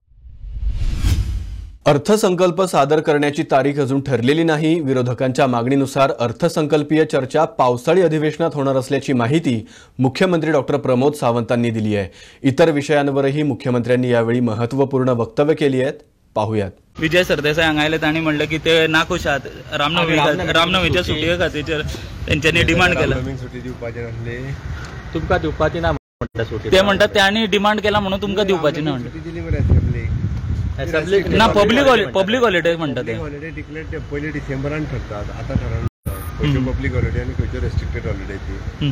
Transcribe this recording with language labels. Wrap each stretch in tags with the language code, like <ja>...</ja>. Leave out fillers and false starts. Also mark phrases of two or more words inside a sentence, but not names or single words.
<mr>अर्थसंकल्प सादर करण्याची तारीख अजून ठरलेली नाही. विरोधकांच्या मागणीनुसार अर्थसंकल्पीय चर्चा पावसाळी अधिवेशनात होणार असल्याची माहिती मुख्यमंत्री डॉक्टर प्रमोद सावंतांनी दिली आहे. इतर विषयांवरही मुख्यमंत्र्यांनी यावेळी महत्त्वपूर्ण वक्तव्य केली आहेत. पाहूयात.</mr> <kok>विजय सरदेसाई हांगायले तांणी म्हणलं की ते नाखुश आहात. रामनवमीच्या सुटये खातीर त्यांनी डिमांड केला. सुटी दिवपाची नासली, तुमकां दिवपाची ना म्हणटा सुटी. ते म्हणतात त्यांनी डिमांड केला म्हणून तुमकां दिवपाची ना म्हणटा. दिली मरे असेंब्ली ना</kok> <en>public holiday</en> <kok>म्हणतात ते.</kok> <en>holiday declare</en> <kok>पयली डिसेंबरान ठरतात. आता ठरवलं खंयच्यो</kok> <en>public holiday</en> <kok>आनी खंयच्यो</kok> <en>restricted holiday</en> <kok>ती.</kok>